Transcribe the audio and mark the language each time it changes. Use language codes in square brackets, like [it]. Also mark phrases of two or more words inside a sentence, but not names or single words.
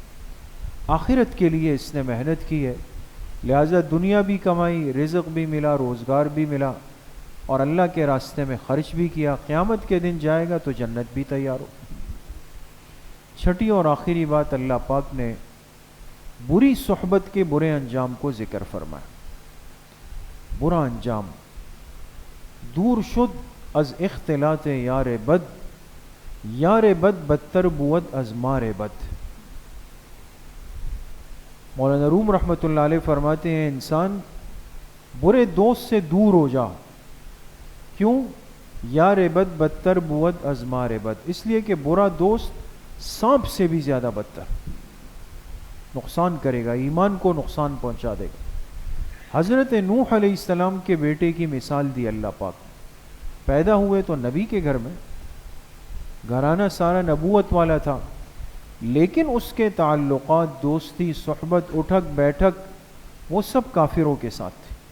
[ur] آخرت کے لیے اس نے محنت کی ہے، لہٰذا دنیا بھی کمائی، رزق بھی ملا، روزگار بھی ملا، اور اللہ کے راستے میں خرچ بھی کیا، قیامت کے دن جائے گا تو جنت بھی تیار ہو۔ چھٹی اور آخری بات، اللہ پاک نے بری صحبت کے برے انجام کو ذکر فرمایا۔ برا انجام، [fa] دور شد از اختلاط یار بد، یار بد بدتر بود از مار بد۔ [ur] مولانا روم رحمۃ اللہ علیہ فرماتے ہیں انسان برے دوست سے دور ہو جا، کیوں؟ [fa] یار بد بدتر بود از مار بد، [ur] اس لیے کہ برا دوست سانپ سے بھی زیادہ بدتر، نقصان کرے گا، ایمان کو نقصان پہنچا دے گا۔ حضرت نوح علیہ السلام کے بیٹے کی مثال دی اللہ پاک، پیدا ہوئے تو نبی کے گھر میں، گھرانہ سارا نبوت والا تھا، لیکن اس کے تعلقات، دوستی، صحبت، اٹھک بیٹھک، وہ سب کافروں کے ساتھ تھے۔